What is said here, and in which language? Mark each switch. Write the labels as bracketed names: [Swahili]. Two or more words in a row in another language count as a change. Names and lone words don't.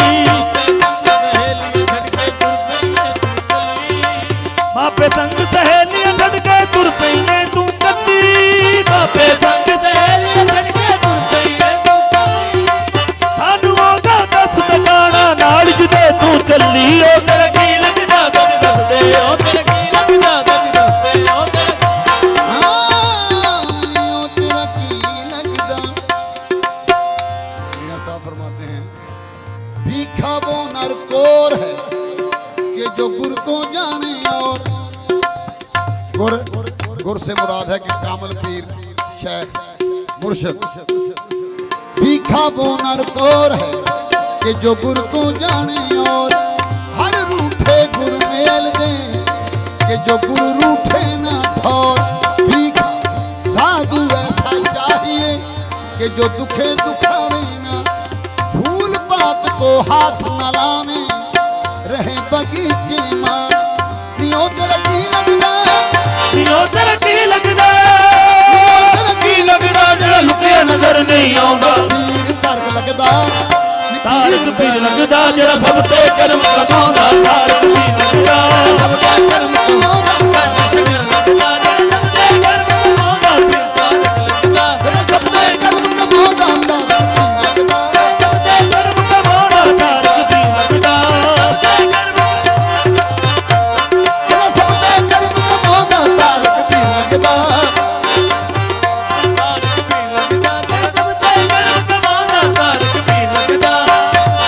[Punjabi] ਮਾਪੇ ਸੰਗ ਸਹੇਲੀਆਂ ਛੱਡ ਕੇ ਤੁਰ ਪਈਏ ਤੂੰ ਕੱਲੀ ਮਾਪੇ ਸੰਗ ਸਹੇਲੀਆਂ ਛੱਡ ਕੇ ਤੁਰ ਪਈਏ ਤੂੰ ਕੱਲੀ ਸਾਨੂੰ ਉਹਦਾ ਦੱਸ ਟਿਕਾਣਾ ਨਾਲ ਜਿਹਦੇ ਤੂੰ ਚੱਲੀ ਉਹ ਤੇਰਾ ਕੀ ਲੱਗਦਾ ਤੈਨੂੰ ਦੱਸਦੇ ਉਹ ਤੇਰਾ ਕੀ ਲੱਗਦਾ ਤੈਨੂੰ ਦੱਸਦੇ ਉਹ ਤੇਰਾ ਨੀ ਓ ਤੇਰਾ ਕੀ ਲੱਗਦਾ [Hindi] मीरा साहब फरमाते हैं भीखा वो नर कोर है कि जो गुर को जाने और गुर से मुराद है कि कामल पीर शेख मुर्शिद भीखा वो नर कोर है कि जो गुर को जाने और हर रूठे गुर मेल दे कि जो गुरु रूठे ना ठोर भीखा साधु ऐसा चाहिए कि जो दुखे दुखावे ना भूल बात को हाथ न लावे रहे बगीचे मां [Punjabi] ਨੀ ਓ ਤੇਰਾ ਕੀ ਲੱਗਦਾ ਨੀ ਉਹ ਤੇਰਾ ਕੀ ਲੱਗਦਾ ਤੇਰਾ ਕੀ ਕੀ ਲੱਗਦਾ ਜਿਹੜਾ ਲੁਕਿਆ ਨਜ਼ਰ ਨਹੀਂ ਆਉਂਦਾ ਪੀਰ ਤਰਕ ਲੱਗਦਾ ਨੀ ਤਾਰਕ ਪੀਰ ਲੱਗਦਾ ਜਿਹੜਾ ਸਭ ਤੇ ਕਰਮ ਕਮਾਉਂਦਾ ਤਾਰਕ ਪੀਰ ਲੱਗਦਾ [Hindi] सब का कर्म कमाना [Punjabi] ਸ਼ਗਰ ਲੱਗਦਾ ਜਿਹੜਾ ਸਭ ਤੇ ਕਰਮ ਕਮਾਉਂਦਾ ਪੀਰ ਤਾਰਕ ਲੱਗਦਾ [Hindi] सब का कर्म कमाना लगदा [Punjabi] ਸਭ ਤੇ ਕਰਮ ਕਮਾਉਂਦਾ ਤਾਰਕ ਪੀਰ ਲੱਗਦਾ ਸਭ ਤੇ ਕਰਮ [Hindi] सब का कर्म कमाना [Punjabi] ਤਾਰਕ ਪੀਰ ਲੱਗਦਾ ਤਾਰਕ ਪੀਰ ਲੱਗਦਾ ਜਿਹੜਾ ਸਭ ਤੇ ਕਰਮ ਕਮਾਉਂਦਾ ਤਾਰਕ ਪੀਰ ਲੱਗਦਾ